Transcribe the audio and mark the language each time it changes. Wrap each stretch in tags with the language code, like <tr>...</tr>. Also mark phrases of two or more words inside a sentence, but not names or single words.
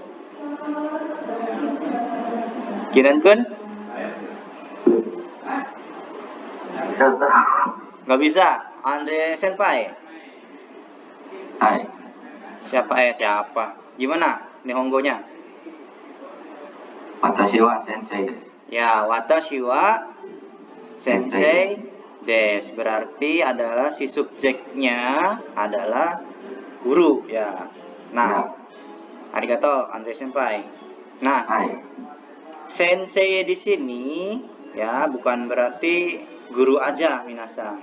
<id>Nggak bisa. Andre Senpai. Hai. Siapa? Gimana Nihongonya?</id> <ja>私は先生です. Ya, 私は先生です.</ja> <id>Berarti adalah si subjeknya adalah guru ya. Nah, arigato Andre Senpai. Nah, sensei di sini ya bukan berarti guru aja minasang.</id>